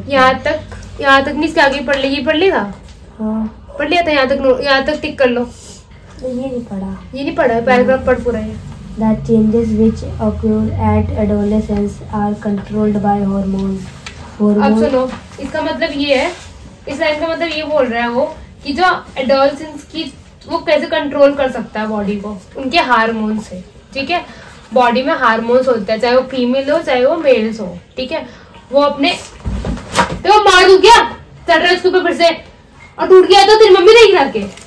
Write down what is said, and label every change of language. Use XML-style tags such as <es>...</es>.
<hi>यहाँ तक नहीं, इसके आगे पढ़ लिया था? हाँ पढ़ लिया था, यहाँ तक टिक कर लो। ये नहीं पढ़ा, ये नहीं पढ़ा है, पैराग्राफ पढ़ पूरा है।</hi> <en>The changes which occur at adolescence are controlled by hormones.</en> <hi>अब सुनो, इसका मतलब ये है, इस लाइन का मतलब ये बोल रहा है वो कि जो एडोलेसेंस की वो कैसे कंट्रोल कर सकता है बॉडी को, उनके हार्मोन से, ठीक है? बॉडी में हार्मोन्स होते हैं, चाहे वो फीमेल हो चाहे वो मेल्स हो, ठीक है? वो अपने तो मार दूं क्या? चढ़ रहा है उसके ऊपर फिर से और टूट गया तो तेरी मम्मी नहीं गिरा के।</hi>